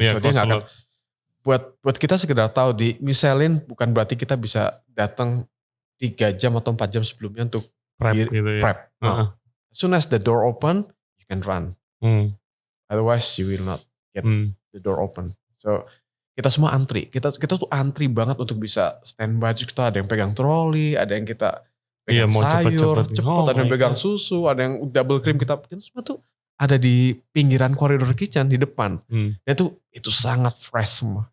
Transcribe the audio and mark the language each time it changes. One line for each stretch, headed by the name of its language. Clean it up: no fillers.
Indonesian: So dia gak akan, buat kita sekedar tahu di Michelin bukan berarti kita bisa datang 3 jam atau 4 jam sebelumnya untuk prep. Gitu ya. No.
English: As soon as the door open, you can run. Otherwise you will not get the door open.
Indonesian: So kita semua antri. Kita tuh antri banget untuk bisa standby. Kita ada yang pegang troli, ada yang kita pegang sayur, cepet, ada yang pegang susu, ada yang double cream. Kita semua tuh ada di pinggiran koridor kitchen di depan. Dan itu sangat fresh semua.